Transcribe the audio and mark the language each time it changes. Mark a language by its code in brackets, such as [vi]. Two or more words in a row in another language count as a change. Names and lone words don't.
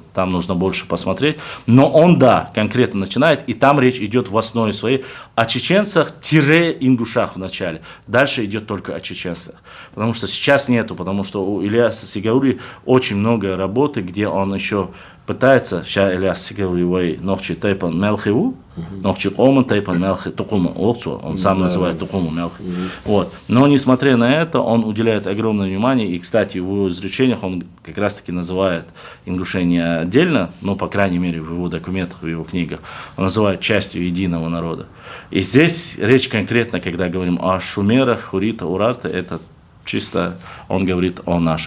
[ru] Там нужно больше посмотреть. Но он, да, конкретно начинает, и там речь идет в основе своей о чеченцах-ингушах в начале. Дальше идет только о чеченцах. Потому что сейчас нету, потому что у Ильяса Сигаури очень много работы, где он еще пытается, сейчас Ильяс Сигаури [ce] нохчи тайпан мелхиву, нохчи оман тайпан мелхи тукума, [ru] он сам называет [ce] тукуму мелхи. [ru] Вот. Но несмотря на это, он уделяет огромное внимание, и, кстати, в его изречениях он как раз-таки называет ингушение отдельно, но, по крайней мере, в его документах, в его книгах, он называет частью единого народа. И здесь речь конкретно, когда говорим о шумерах, хурита, урарта, это чисто он говорит о нашей.